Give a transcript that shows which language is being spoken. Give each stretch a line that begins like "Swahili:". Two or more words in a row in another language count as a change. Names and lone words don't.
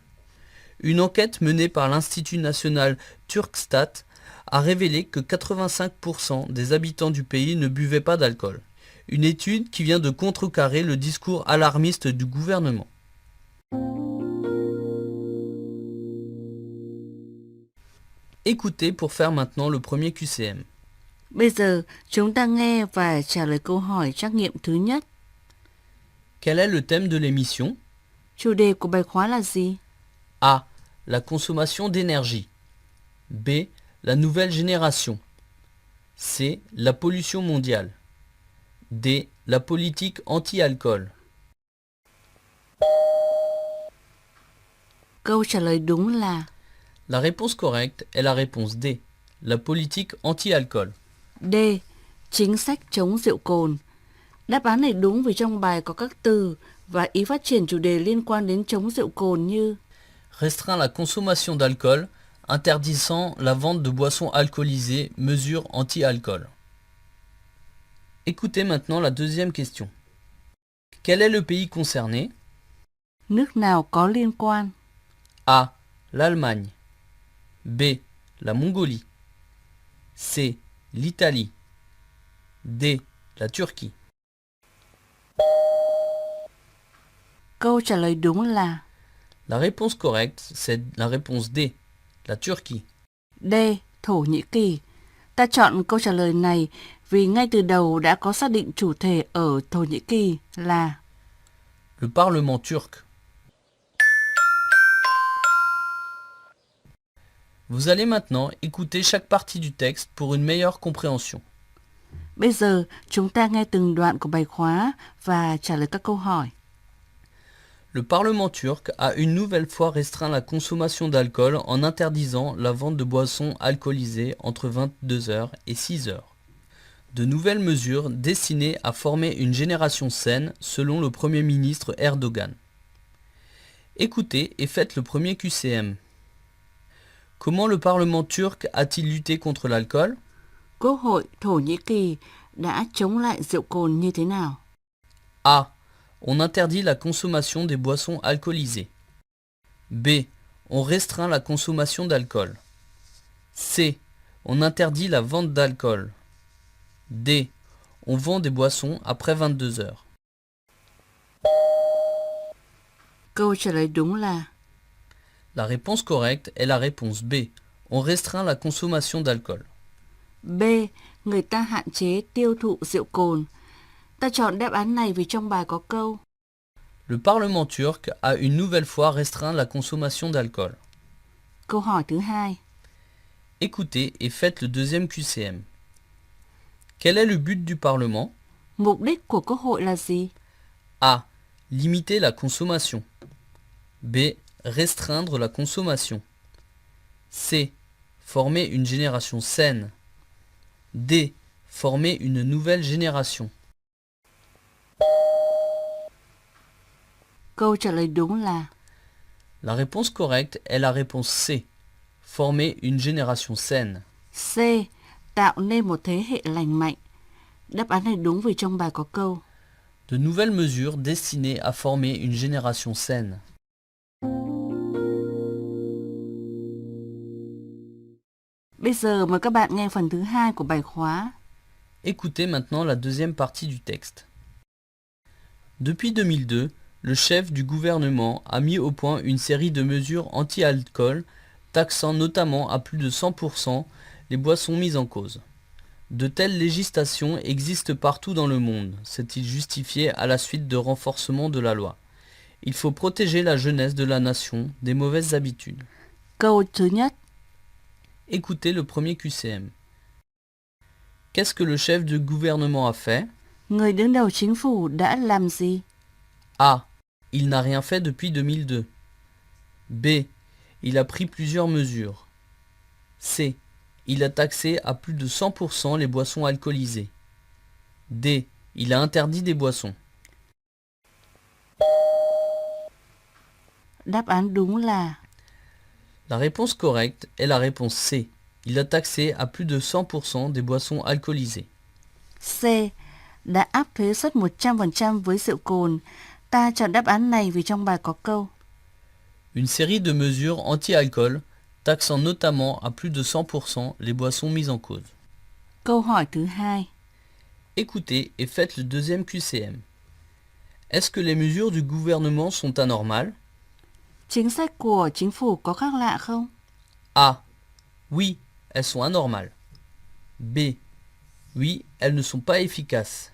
French: Une enquête menée par l'Institut national Turkstat a révélé que 85% des habitants du pays ne buvaient pas d'alcool. Une étude qui vient de contrecarrer le discours alarmiste du gouvernement. Écoutez pour faire maintenant le premier QCM.
Vietnamese: Bây giờ, chúng ta nghe và trả lời câu hỏi trắc nghiệm thứ nhất.
French: Quel est le thème de l'émission?
Vietnamese: Chủ đề của bài khóa là gì?
French: A. La consommation d'énergie. B. La nouvelle génération. C. La pollution mondiale. D. La politique anti-alcool.
Vietnamese: Câu trả lời đúng là
French: La réponse correcte est la réponse D. La politique anti-alcool. D.
Vietnamese: Chính sách chống rượu cồn. Đáp án này đúng vì trong bài có các từ và ý phát triển chủ đề liên quan đến chống rượu cồn như
French: Restreint la consommation d'alcool, interdisant la vente de boissons alcoolisées, mesures anti-alcool. Écoutez maintenant la deuxième question. Quel est le pays concerné?
Vietnamese: nước nào có liên quan.
French: A. L'Allemagne. B. La Mongolie. C. L'Italie. D. La Turquie.
Vietnamese: Câu trả lời đúng là
French: La réponse correcte, c'est la réponse D. La Turquie.
Vietnamese: D. Thổ Nhĩ Kỳ. Ta chọn câu trả lời này vì ngay từ đầu đã có xác định chủ thể ở Thổ Nhĩ Kỳ là
French: Le Parlement turc. Vous allez maintenant écouter chaque partie du texte pour une meilleure compréhension.
Vietnamese: Bây giờ chúng ta nghe từng đoạn của bài khóa và trả lời các câu hỏi.
French: Le Parlement turc a une nouvelle fois restreint la consommation d'alcool en interdisant la vente de boissons alcoolisées entre 22h et 6h. De nouvelles mesures destinées à former une génération saine selon le Premier ministre Erdogan. Écoutez et faites le premier QCM. Comment le Parlement turc a-t-il lutté contre l'alcool?
Vietnamese: Quốc hội Thổ Nhĩ Kỳ đã chống lại rượu cồn như thế nào?
French: A. On interdit la consommation des boissons alcoolisées. B. On restreint la consommation d'alcool. C. On interdit la vente d'alcool. D. On vend des boissons après 22h.
Vietnamese: Câu trả lời đúng là
French: La réponse correcte est la réponse B. On restreint la consommation d'alcool. B.
Vietnamese: Người ta hạn chế tiêu thụ rượu cồn. Ta chọn đáp án này vì trong bài có câu
French: Le Parlement turc a une nouvelle fois restreint la consommation d'alcool.
Vietnamese: Câu hỏi thứ hai.
French: Écoutez et faites le deuxième QCM. Quel est le but du Parlement?
Vietnamese: Mục đích của Quốc hội là gì?
French: A. Limiter la consommation. B. Restreindre la consommation. C. Former une génération saine. D. Former une nouvelle génération.
Vietnamese: Câu trả lời đúng là
French: La réponse correcte est la réponse C. Former une génération saine. C.
Vietnamese: Tạo nên một thế hệ lành mạnh. Đáp án này đúng vì trong bài có câu
French: De nouvelles mesures destinées à former une génération saine.
Vietnamese: Bây giờ mời các bạn nghe phần thứ hai của bài khóa.
French: Écoutez maintenant la deuxième partie du texte. Depuis 2002, le chef du gouvernement a mis au point une série de mesures anti-alcool, taxant notamment à plus de 100% les boissons mises en cause. De telles législations existent partout dans le monde, s'est-il justifié à la suite de renforcement de la loi. Il faut protéger la jeunesse de la nation des mauvaises habitudes.
Vietnamese: Câu thứ nhất.
French: Écoutez le premier QCM. Qu'est-ce que le chef du gouvernement a fait?
Vietnamese: Người đứng đầu chính phủ đã làm gì?
French: A. Il n'a rien fait depuis 2002. B. Il a pris plusieurs mesures. C. Il a taxé à plus de 100% les boissons alcoolisées. D. Il a interdit des boissons.
Vietnamese: Đáp án đúng là
French: La réponse correcte est la réponse C. Il a taxé à plus de 100% des boissons alcoolisées. C.
Vietnamese: Đã áp thuế suất 100% với rượu cồn. Ta chọn đáp án này vì trong bài có câu
French: Une série de mesures anti-alcool taxant notamment à plus de 100% les boissons mises en cause.
Vietnamese: Câu hỏi thứ hai.
French: Écoutez et faites le deuxième QCM. Est-ce que les mesures du gouvernement sont anormales?
Vietnamese: Chính sách của chính phủ có khác lạ không?
French: A. Oui, elles sont anormales. B. Oui, elles ne sont pas efficaces.